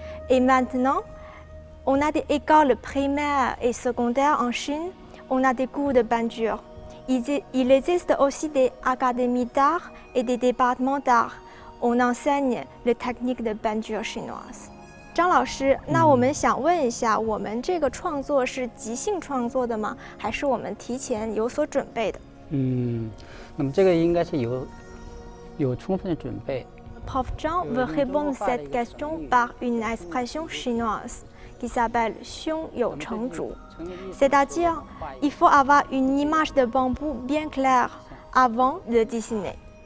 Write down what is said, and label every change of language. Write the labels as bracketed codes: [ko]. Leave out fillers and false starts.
[fr] Et maintenant, on a des écoles primaires et secondaires en Chine. On a des cours de peinture. Il existe aussi des académies d'art et des départements d'art. On enseigne les techniques de peinture chinoise. [zh] 张老师，那我们想问一下，我们这个创作是即兴创作的吗？还是我们提前有所准备的？那么这个应该是有充分的准备。 [fr] Prof Zhang veut répondre à cette question par une expression chinoise qui s'appelle [zh] 胸有成竹 [fr] c'est-à-dire il faut avoir une image de bambou bien claire avant de dessiner.